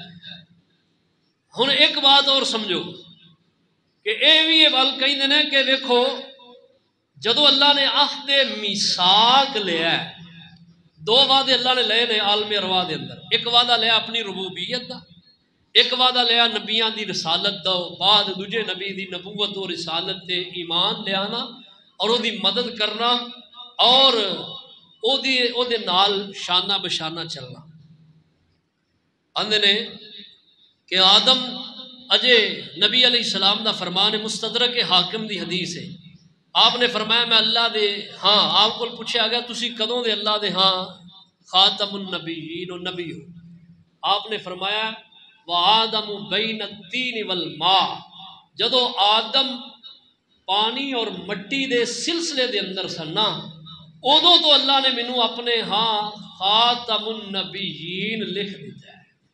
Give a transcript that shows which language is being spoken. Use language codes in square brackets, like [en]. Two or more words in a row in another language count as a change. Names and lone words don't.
[pa] ہن ایک بات اور سمجھو کہ اے بھی یہ بات کہیں نے کہ دیکھو جدو اللہ نے عہد میثاق لیا ہے، 2 وعدے اللہ نے لے نے عالم ارواح دے اندر. ایک وعدہ لیا اپنی ربوبیت دا، ایک وعدہ لیا نبیاں دی رسالت دا، بعد دوجے نبی دی نبوت و رسالت تے ایمان لے آنا اور او دی مدد کرنا اور او دے نال شانہ بشانہ چلنا. اندے نے کہ آدم اجے نبی علیہ السلام دا فرمان مستدرک حاکم دی حدیث ہے. آپ نے فرمایا میں اللہ دے ہاں. آپ کو پوچھا گیا تسی کدوں دے اللہ دے ہاں خاتم النبیین و نبی ہو. آپ نے فرمایا [ar] وآدم بین التین والماء، [pa] جدو آدم پانی اور مٹی دے سلسلے دے اندر سننا ادو تو اللہ نے مینوں اپنے ہاں خاتم النبیین لکھ دیتا ہے.